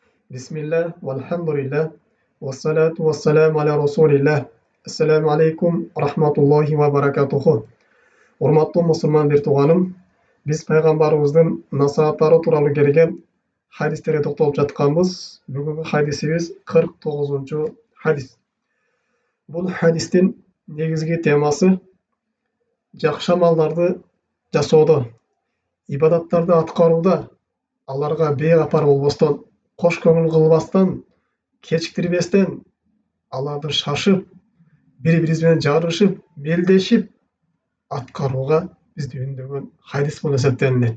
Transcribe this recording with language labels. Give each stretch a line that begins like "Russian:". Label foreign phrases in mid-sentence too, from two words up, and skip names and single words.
Arabic: بسم الله، والحمد لله، والصلاة والسلام على رسول الله. السلام عليكم ورحمة الله وبركاته.
Kyrgyz: Урматтуу мусулман бир тууганым, биз пайгамбарыбыздын насааттары тууралуу келген хадистерге токтолуп жатканбыз. Бүгүнкү хадисибиз 49-чу хадис. Бул хадистин негизги темасы жакшы амалдарды жасоодо, ибадаттарды аткарууда аларга бейкапар болбостон, кош көңүл кылбастан, кечиктирбестен, аларды шашып, бири-бирибиз менен жарышып, белдешип аткарууга бизди үндөгөн хадис болуп эсептелинет.